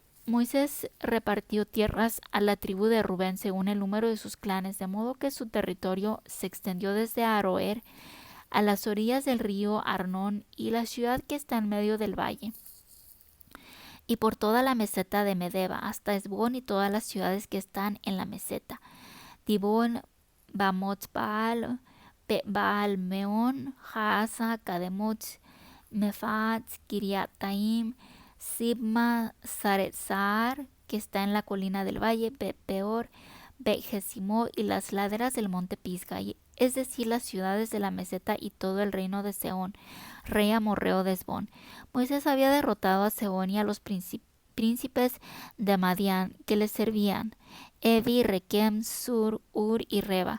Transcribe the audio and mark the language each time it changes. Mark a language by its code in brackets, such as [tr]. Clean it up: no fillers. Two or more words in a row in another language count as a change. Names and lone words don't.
[es] Moisés repartió tierras a la tribu de Rubén según el número de sus clanes, de modo que su territorio se extendió desde Aroer a las orillas del río Arnón y la ciudad que está en medio del valle, y por toda la meseta de Medeba hasta Esbón y todas las ciudades que están en la meseta, Dibón, Bamot Baal, Baal Meón, Jaasa, Kademot, Mefaat, Kiriataim, Sibma, Saretzar, que está en la colina del valle, Peor, Bet-Jesimó y las laderas del monte Pisga, es decir, las ciudades de la meseta y todo el reino de Sehón, rey amorreo de Esbón. Moisés había derrotado a Sehón y a los príncipes de Madián que le servían, Evi, Requem, Sur, Ur y Reba.